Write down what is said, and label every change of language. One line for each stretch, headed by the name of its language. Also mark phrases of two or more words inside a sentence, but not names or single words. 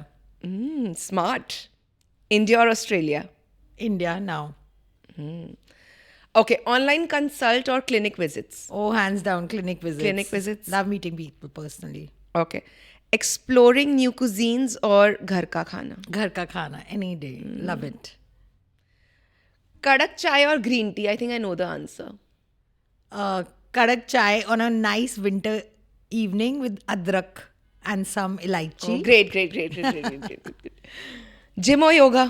English: Smart. India or Australia? India now. Okay, online consult or clinic visits? Oh, hands down, clinic visits. Clinic visits. Love meeting people personally. Okay. Exploring new cuisines or
Hindi: ghar ka khana? Ghar ka khana,
English: any day. Love it.
Hindi: Kadak chai
English: or green tea? I think I know the answer.
Hindi: Kadak chai
English: on a nice winter evening with adrak and some elaichi. Oh, great. Gym or yoga?